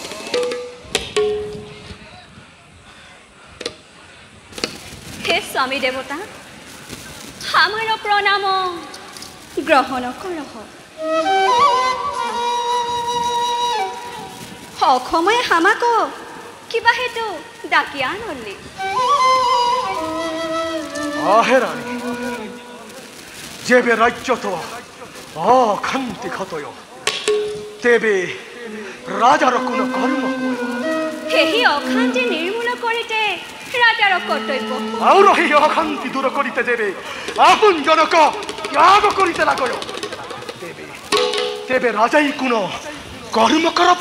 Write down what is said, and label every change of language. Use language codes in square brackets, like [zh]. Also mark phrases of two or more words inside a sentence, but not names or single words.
[as] হে স্বামী দেবতা আমার প্রণাম গ্রহণ করহ অসময়ে হামাক কিবা হেতু ডাকি আনলি আহে রানী যেবে রাজ্যত অশান্তি ঘটয় তেবে রাজার কোন কর্ম সেই অশান্তি নির্মূল করিতে রাজার কর্তব্য আর সেই অশান্তি দূর করিতে দেবে আপন জনক ত্যাগ করিতে লাগয় তেবে রাজাই কোন কর্ম করব